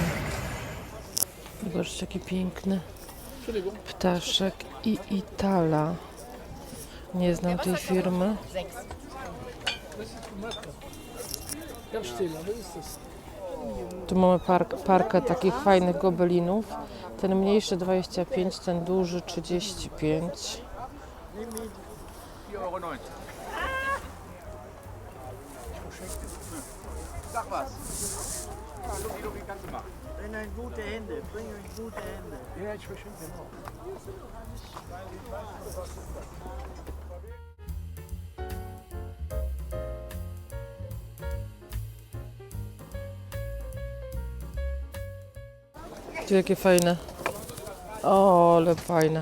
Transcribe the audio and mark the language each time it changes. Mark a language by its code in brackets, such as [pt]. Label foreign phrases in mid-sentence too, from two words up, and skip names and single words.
[pl] Zobaczcie, jaki piękny ptaszek i Itala. Nie znam tej firmy. Tu mamy parkę takich fajnych gobelinów. Ten mniejszy 25, ten duży 35. [de] Bring in gute Hände, bring in gute Hände. Ja, ich verschenke den auch. [pl] Tu jakie fajne. O, ale fajne.